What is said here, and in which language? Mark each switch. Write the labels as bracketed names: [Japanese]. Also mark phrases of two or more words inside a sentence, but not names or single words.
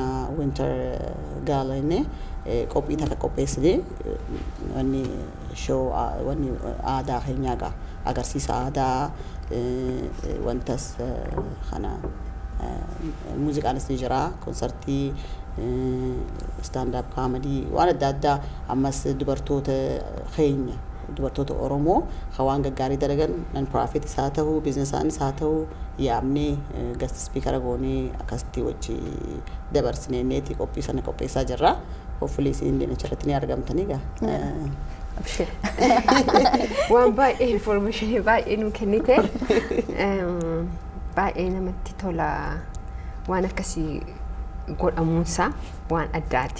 [Oromo] Winter Gala inni qophii takka qopheessine wanni show wanni aadaa keenyaa agarsiisa aadaa wantas kana muuziqaanis ni jira konsertii [English] stand up comedy [Oromo] waan adda addaa ammas dubartoota keenya dubartoota Oromoo hawaan gaggaarii dalagan [English] non profit [Oromo] isaa ta'u businessaanis haa ta'u yaamnee [English] guest speaker [Oromo] goonee akkasitti wajji dabarsinee neeti qophii sana qopheessaa jirra hopefully isin illee achirratti ni argamtanii gaa waan baay'ee information baay'ee nu kennite baay'ee namatti tola waan akkasii godhamuunsaa waan addaati.